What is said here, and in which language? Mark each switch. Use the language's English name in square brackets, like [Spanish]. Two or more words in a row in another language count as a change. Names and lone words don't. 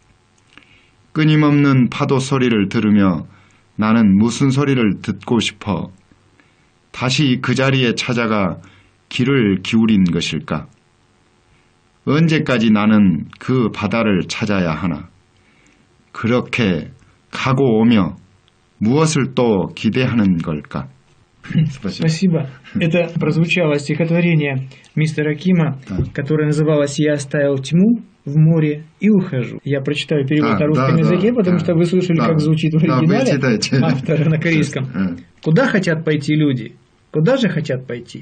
[Korean] 끊임없는 파도 소리를 들으며 나는 무슨 소리를 듣고 싶어 다시 그 자리에 찾아가 귀를 기울인 것일까? 언제까지 나는 그 바다를 찾아야 하나? 그렇게 가고 오며 무엇을 또 기대하는 걸까? [Russian] Спасибо. Это прозвучало стихотворение мистера Кима, которое называлось «Я оставил тьму в море и ухожу». Я прочитаю перевод на русском языке, потому что вы слышали, как звучит в оригинале автора на корейском. Куда хотят пойти люди? Куда же хотят пойти?